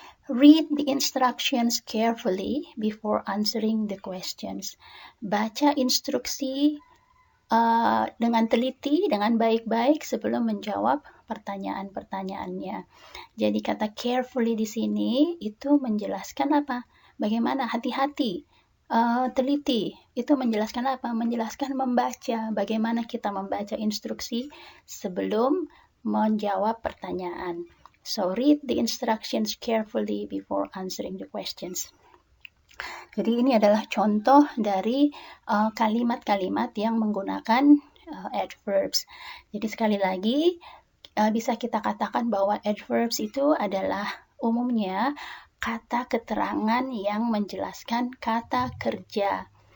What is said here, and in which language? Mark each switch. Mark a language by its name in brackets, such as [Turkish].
[English] Read the instructions carefully before answering the questions. [Indonesian] Baca instruksi dengan teliti, dengan baik-baik sebelum menjawab pertanyaan-pertanyaannya. Jadi kata carefully di sini itu menjelaskan apa? Bagaimana hati-hati, teliti. Itu menjelaskan apa? Menjelaskan membaca. Bagaimana kita membaca instruksi sebelum menjawab pertanyaan. [English] So read the instructions carefully before answering the questions. [Indonesian] Jadi ini adalah contoh dari kalimat-kalimat yang menggunakan adverbs. Jadi sekali lagi bisa kita katakan bahwa adverbs itu adalah umumnya kata keterangan yang menjelaskan kata kerja.